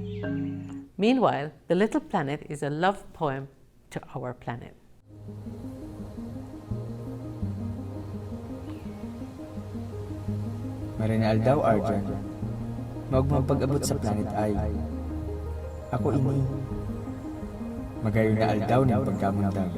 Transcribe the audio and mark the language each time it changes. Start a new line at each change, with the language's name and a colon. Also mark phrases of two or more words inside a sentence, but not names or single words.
English: Meanwhile, The Little Planet is a love poem to our planet.
Bikol: Marinal daw, Arjan. Maugmang pag-abot sa planet ay ako ini. Magayon na aldaw ng pagkamundag.